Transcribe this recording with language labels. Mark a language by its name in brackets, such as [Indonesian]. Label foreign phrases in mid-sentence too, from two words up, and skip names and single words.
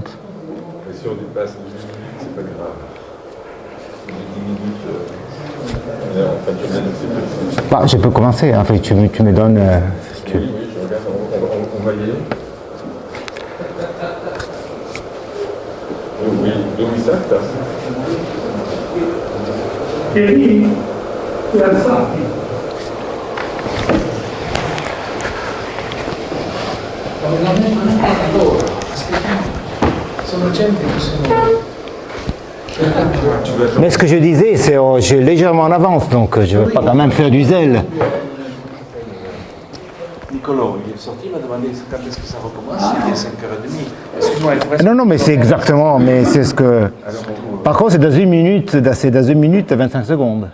[French] Mais si on dépasse 10 minutes, c'est pas grave. 10 minutes, en fin de journée, c'est pas... Bah, je peux commencer, en fait, tu me donnes... Oui, oui, je regarde, on va y aller. Oui, [Italian] dove salta? E lì ti alzati. Sono gente che sono... [French] Mais ce que je disais, c'est que j'ai légèrement en avance, donc je ne veux pas quand même faire du zèle. Nicolò, il est sorti, il m'a demandé quand est-ce que ça recommence, il est 5h30. Excuse-moi, il reste... Non, non, mais c'est exactement, mais c'est ce que... Par contre, c'est dans 1 minute, c'est dans 1 minute et 25 secondes.